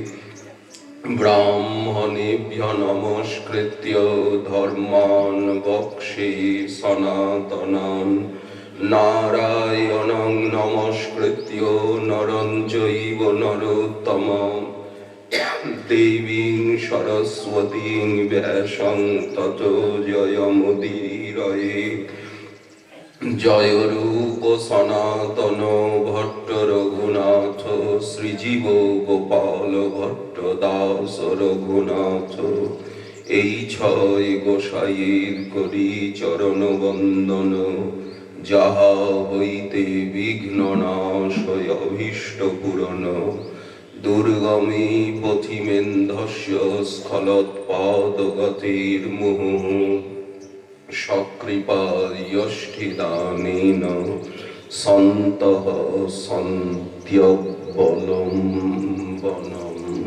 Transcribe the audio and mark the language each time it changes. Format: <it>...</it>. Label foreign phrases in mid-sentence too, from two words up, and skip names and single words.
<sa>ब्राह्मणेभ्यो नमस्कृत्य धर्मान् वक्ष्ये सनातनान् नारायणं नमस्कृत्य नरं चैव नरोत्तमम् देवीं सरस्वतीं व्यासं ततो जयमुदीरये जय रूप सनातन भट्ट रघुनाथ श्रीजीव गोपाल भट्ट दास रघुनाथ</sa> <bn>এই ছয় গোসাইয়ের করি চরণ বন্দন যাহা হইতে বিঘ্ন নাশ হয় অভীষ্ট পূরণ</bn> <sa>दुर्गमे पथिमेन्धस्य स्खलत्पादगतिर्मुहुः सकृपायष्ठिदानेन सन्तः सन्त्यवलम्बनम्।</sa>